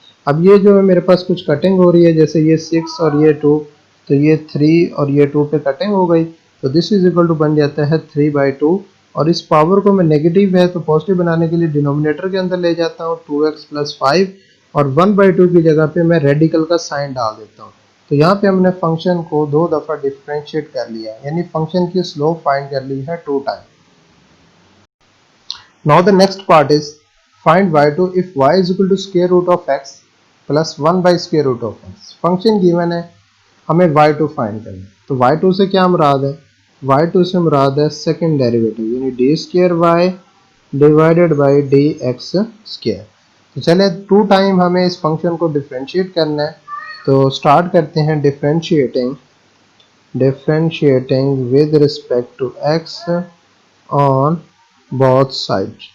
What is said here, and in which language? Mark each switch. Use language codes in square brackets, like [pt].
[hi] अब ये जो है मेरे पास कुछ कटिंग हो रही है, जैसे ये 6 और ये 2 तो ये 3 और ये 2 पे कटिंग हो गई तो [en] this is equal to [hi] बन जाता है 3/2 और इस पावर को मैं नेगेटिव है तो पॉजिटिव बनाने के लिए डिनोमिनेटर के अंदर ले जाता हूँ 2x प्लस 5 और 1/2 की जगह पे मैं रेडिकल का साइन डाल देता हूँ। तो यहाँ पे हमने फंक्शन को 2 दफ़ा डिफ्रेंशिएट कर लिया यानी फंक्शन की स्लोप फाइंड कर ली है 2 time. [en] Now the next part is find y2 if y is equal to square root of x plus 1 by square root of x। [hi] Function given है, हमें y2 फाइंड करना है। तो y2 से क्या मुराद है, y2 से मुराद है सेकंड डेरिवेटिव यानी D square y divided by D x square. तो चले 2 टाइम हमें इस फंक्शन को डिफ्रेंशिएट करना है। तो स्टार्ट करते हैं [en] Differentiating with respect to x on both side.